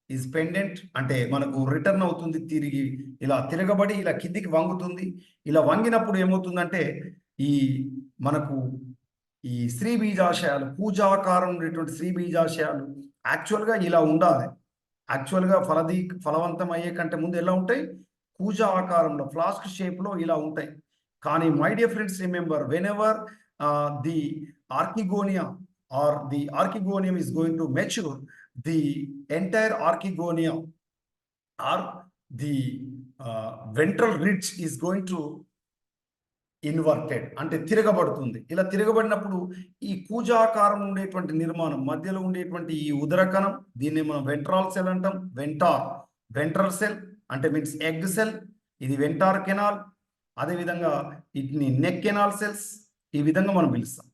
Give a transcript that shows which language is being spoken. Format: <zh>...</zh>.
<te>Is pendant అంటే మనకు return అవుతుంది, తిరిగి ఇలా తిరగబడి ఇలా కిందికి వంగుతుంది. ఇలా వంగినప్పుడు ఏమవుతుందంటే ఈ మనకు ఈ స్త్రీ బీజాశయాలు, పూజాకారం ఉండేటువంటి స్త్రీ బీజాశయాలు యాక్చువల్గా ఇలా ఉండాలి. యాక్చువల్గా ఫలవంతం అయ్యే కంటే ముందు ఎలా ఉంటాయి? పూజా ఆకారంలో, ఫ్లాస్క్ షేప్లో ఇలా ఉంటాయి.</te> <en>కానీ my dear friends, remember, whenever the archegonia or the archegonium is going to mature, the entire archegonia or the ventral ridge is going to inverted</en> <te>అంటే తిరగబడుతుంది. ఇలా తిరగబడినప్పుడు ఈ కూజాకారం ఉండేటువంటి నిర్మాణం, మధ్యలో ఉండేటువంటి ఈ ఉదరకణం, దీన్ని మనం వెంట్రాల్ సెల్ అంటాం. వెంట్రల్ సెల్ అంటే మీన్స్ ఎగ్ సెల్, ఇది వెంటార్ కెనాల్. అదేవిధంగా వీటిని నెక్ కెనాల్ సెల్స్, ఈ విధంగా మనం పిలుస్తాం.</te>